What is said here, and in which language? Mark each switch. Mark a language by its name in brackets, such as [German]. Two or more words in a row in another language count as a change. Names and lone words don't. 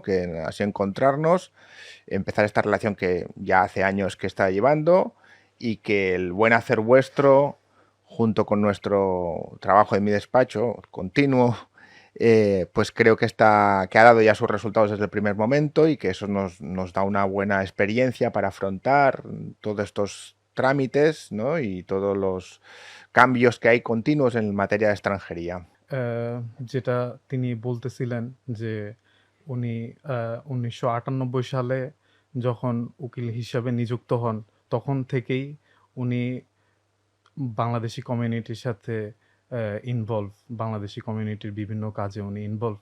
[Spanish] Que ha sido encontrarnos, empezar esta relación que ya hace años que está llevando y que el buen hacer vuestro, junto con nuestro trabajo de mi despacho continuo, pues creo que que ha dado ya sus resultados desde el primer momento y que eso nos da una buena experiencia para afrontar todos estos trámites, ¿no? Y todos los cambios que hay continuos en materia de extranjería. [Bangla] যেটা তিনি বলতেছিলেন যে উনি ১৯৯৮ সালে যখন উকিল হিসাবে নিযুক্ত হন তখন থেকেই উনি বাংলাদেশি কমিউনিটির সাথে ইনভলভ, বাংলাদেশি কমিউনিটির বিভিন্ন কাজে উনি ইনভলভ।